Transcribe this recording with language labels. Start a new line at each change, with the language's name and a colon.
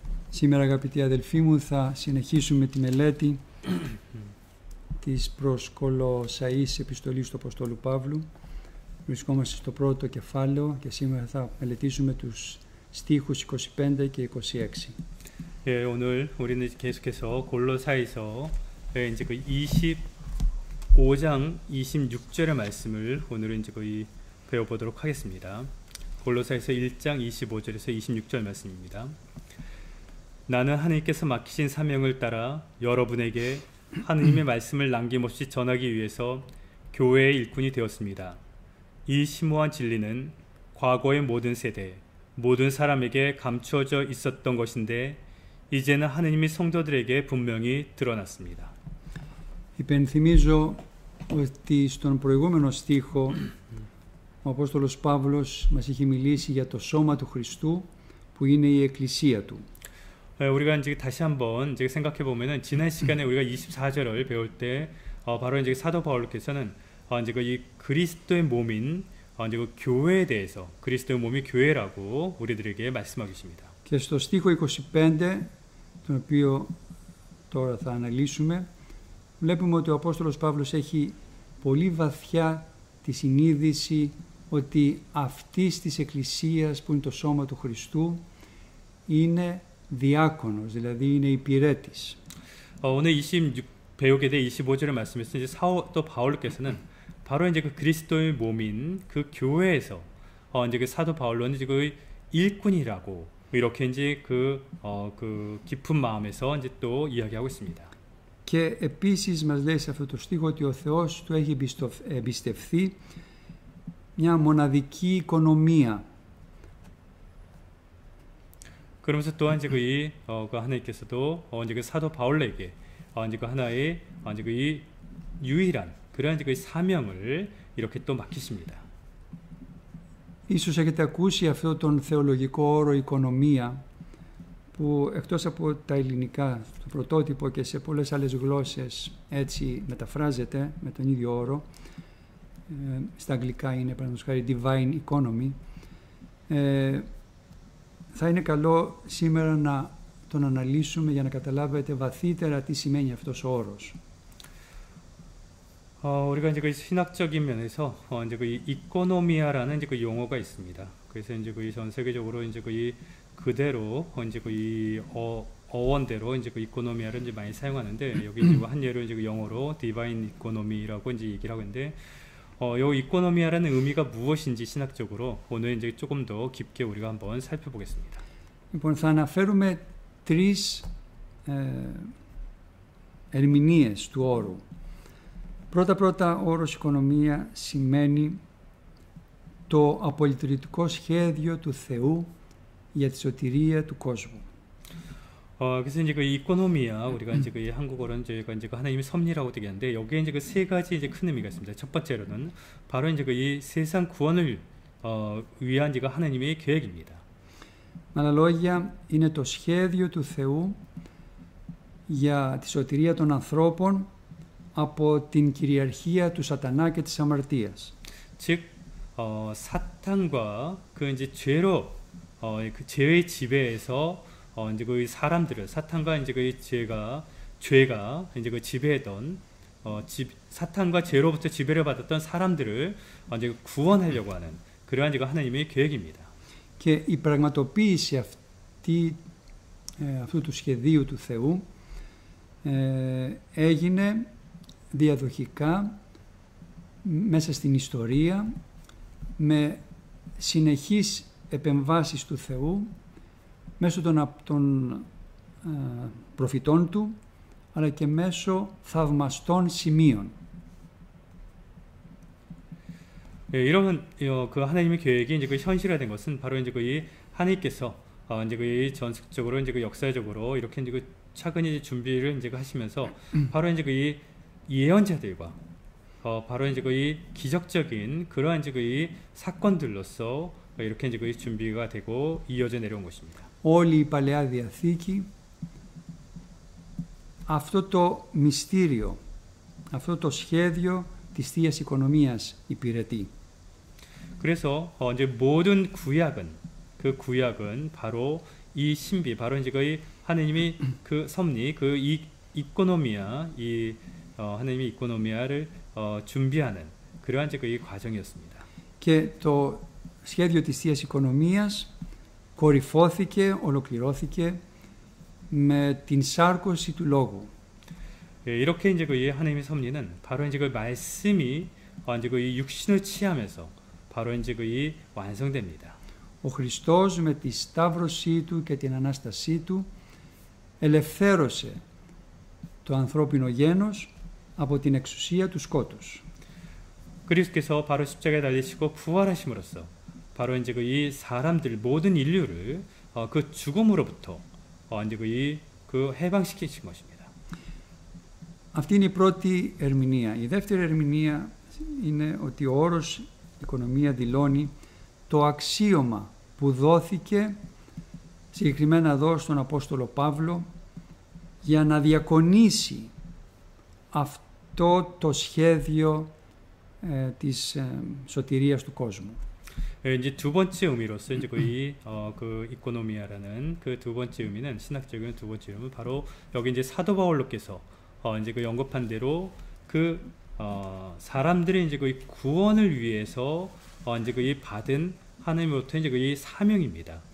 Greek: Σήμερα αγαπητοί αδελφοί μου θα συνεχίσουμε τη μελέτη της προς Κολοσσαείς επιστολής του Αποστόλου Παύλου. Βρισκόμαστε στο πρώτο κεφάλαιο και σήμερα θα μελετήσουμε τους στίχους 25 και 26.
Korean: 예, 오늘 우리는 계속해서 골로사에서 이제 그 25장 26절의 말씀을 오늘은 이제 거의 배워보도록 하겠습니다. 골로사에서 1장 25절에서 26절 말씀입니다. 나는 하느님께서 맡기신 사명을 따라 여러분에게 하느님의 말씀을 남김없이 전하기 위해서 교회의 일꾼이 되었습니다. 이 심오한 진리는 과거의 모든 세대, 모든 사람에게 감추어져 있었던 것인데 이제는 하느님이 성도들에게 분명히 드러났습니다.
Greek: Υπενθυμίζω ότι στον προηγούμενο στίχο ο Απόστολος Παύλος μας είχε μιλήσει για το σώμα του Χριστού που είναι η εκκλησία του.
Korean: 우리가 이제 다시 한번 이제 생각해 보면은 지난 시간에 우리가 24절을 배울 때 바로 이제 사도 바울께서는 이제 이 그리스도의 몸인 이제 그 교회에 대해서 그리스도의 몸이 교회라고 우리들에게 말씀하고 계십니다.
Greek: Και στο στίχο 25, τον οποίο τώρα θα αναλύσουμε, βλέπουμε ότι ο Απόστολος Παύλος έχει πολύ βαθιά τη συνείδηση ότι αυτής της Εκκλησίας που είναι το σώμα του Χριστού είναι διάκονος, δηλαδή είναι υπηρέτης.
Korean: 오늘 26 배우게 될 25절의 말씀에서 이제 사도 바울께서는 바로 이제 그 그리스도의 몸인 그 교회에서 이제 그 사도 바울로는 이제 그 일꾼이라고 이렇게 이제 그 깊은 마음에서 이제 또 이야기하고 있습니다.
Greek: Και επίσης μας λέει σε αυτό το στίχο ότι ο Θεός του έχει εμπιστευθεί μια μοναδική οικονομία.
Korean: 그러면서 또한 이제 그 하나님께서도 이제 그 사도 바울에게 이제 그 하나의 이제 그 이 유일한 그러한 이제 그 사명을 이렇게 또 맡기십니다.
Greek: Ίσως έχετε ακούσει αυτό τον θεολογικό όρο οικονομία που εκτός από τα ελληνικά, το πρωτότυπο και σε πολλές άλλες γλώσσες έτσι μεταφράζεται με τον ίδιο όρο. Στα αγγλικά είναι παραδείγματος χάρη
English: divine economy.
Greek: Θα είναι καλό σήμερα να τον αναλύσουμε για να καταλάβετε βαθύτερα τι σημαίνει αυτός ο όρος.
Korean: 우리가 이제 그 신학적인 면에서 이제 그 이코노미아라는 이제 그 용어가 있습니다. 그래서 이제 그 전 세계적으로 이제 그 그대로 이제 그 어원대로 이제 그 이코노미아를 이제 많이 사용하는데 여기 이제 한 예로 이제 그 영어로 디바인 이코노미라고 이제 얘기를 하는데 요 이코노미아라는 의미가 무엇인지 신학적으로 오늘 이제 조금 더 깊게 우리가 한번 살펴보겠습니다.
Greek: Λοιπόν, θα αναφέρουμε τρεις ερμηνείες του όρου. Πρώτα, ο όρος οικονομία σημαίνει το απολυτρωτικό σχέδιο του Θεού για τη σωτηρία του κόσμου.
Korean: 그래서 이제 그 이코노미아 우리가 이제 그 한국어로는 저희가 이제 그 하나님의 섭리라고 얘기하는데 여기에 이제 그 세 가지 이제 큰 의미가 있습니다. 첫 번째로는 바로 이제 그 이 세상 구원을 위한 이제 하나님의 계획입니다.
Greek: Με άλλα λόγια, είναι το σχέδιο του Θεού για τη σωτηρία των ανθρώπων από την κυριαρχία του σατανά και της αμαρτίας.
Korean: 즉 사탄과 그 이제 죄로 그 죄의 지배에서 이제 그 사람들을 사탄과 이제 그 죄가 이제 그 지배했던 사탄과 죄로부터 지배를 받았던 사람들을 이제 구원하려고 하는 그러한 이제 하나님의 계획입니다.
Greek: Και η πραγματοποίηση αυτού του σχεδίου του Θεού έγινε διαδοχικά μέσα στην ιστορία με συνεχείς επεμβάσεις του Θεού μέσω των προφητών του αλλά και μέσω θαυμαστών σημείων.
Korean: 이런 그 하나님의 계획이 이제 그 현실화된 것은 바로 이제 그 하나님께서 이제 그 전속적으로 이제 그 역사적으로 이렇게 이제 그 차근히 이제 준비를 이제 하시면서 바로 이제 그 예언자들과 바로 이제 그 기적적인 그러한 이제 그 사건들로서 이렇게 이제 그 준비가 되고 이어져 내려온 것입니다.
Greek: Όλη η Παλαιά Διαθήκη αυτό το μυστήριο, αυτό το σχέδιο της Θείας Οικονομίας υπηρετεί.
Korean: 그래서 이제 모든 그 구약은 바로 이 신비, 바로 이제 그 하나님이 그 섭리, 그 이코노미아, 이 하나님의 이코노미아를 준비하는 그러한 이제 그 과정이었습니다.
Greek: Και το σχέδιο της Θείας Οικονομίας κορυφώθηκε, ολοκληρώθηκε με την σάρκωση του Λόγου.
Korean: 이렇게 이제 그 하나님의 섭리는 바로 이제 그 말씀이 이제 그 육신을 취하면서 바로 이제 그 완성됩니다.
Greek: Ο Χριστός με τη σταύρωσή του και την Ανάστασή του ελευθέρωσε το ανθρώπινο γένος από την εξουσία του σκότους.
Korean: 그리스도께서 바로 십자가에 달리시고 부활하심으로써 바로 이제 그 이 사람들 모든 인류를 그 죽음으로부터 이제 그 해방시키신 것입니다.
Greek: Αυτή είναι η πρώτη ερμηνεία. Η δεύτερη ερμηνεία είναι ότι ο όρος οικονομία δηλώνει το αξίωμα που δόθηκε συγκεκριμένα εδώ στον Απόστολο Παύλο για να διακονήσει αυτό το σχέδιο της σωτηρίας του κόσμου.
Korean: 이제 두 번째 의미로서 이제 그 이코노미아라는 그 두 번째 의미는 신학적인 두 번째 의미는 바로 여기 이제 사도 바울로께서 이제 그 언급한 대로 그 사람들이 이제 그 구원을 위해서 이제 그 받은 하나님으로부터 이제 그 사명입니다.